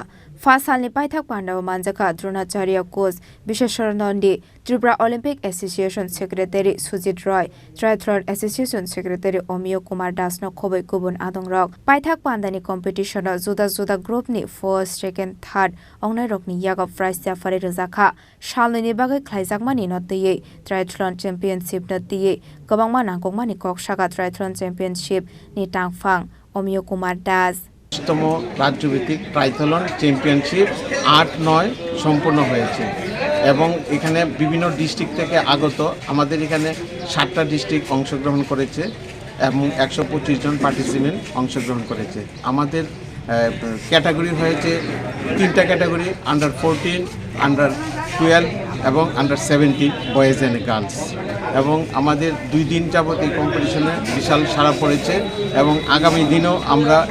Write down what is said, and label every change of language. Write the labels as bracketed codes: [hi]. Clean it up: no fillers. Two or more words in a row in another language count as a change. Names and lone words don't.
[trp] Salnwi Paithaksalo Bakjakha Dronacharya coach Bakjakha Tripura Olympic Association Secretary Sujit Roy Triathlon Association Secretary Omio Kumar Das no khoboi kubun adong rok Paithaksalo competition juda group ni [en] first second third [trp] Wngnairok ni yaga prize ya fare Bakjakha Salnwi Bagwi Chengjkamani no tiye [en] Triathlon championship [trp] no tiye gobangma nangkokmani kok saga [en] Triathlon championship [trp] ni tangfang Omio Kumar Das [bn] তম রাজ্যভিত্তিক ট্রাইথলন চ্যাম্পিয়নশিপ ৮-৯ সম্পন্ন হয়েছে এবং এখানে বিভিন্ন ডিস্ট্রিক্ট থেকে আগত আমাদের এখানে ৭টা ডিস্ট্রিক্ট অংশগ্রহণ করেছে এবং ১২৫ জন পার্টিসিপেন্ট অংশগ্রহণ করেছে আমাদের ক্যাটাগরি হয়েছে 3টা ক্যাটাগরি [en] under 14 under 12 [bn] এবং [en] under 17 boys and girls [bn] এবং আমাদের 2 দিন যাবত এই কম্পিটিশনে বিশাল সাড়া পড়েছে এবং আগামী দিনেও আমরা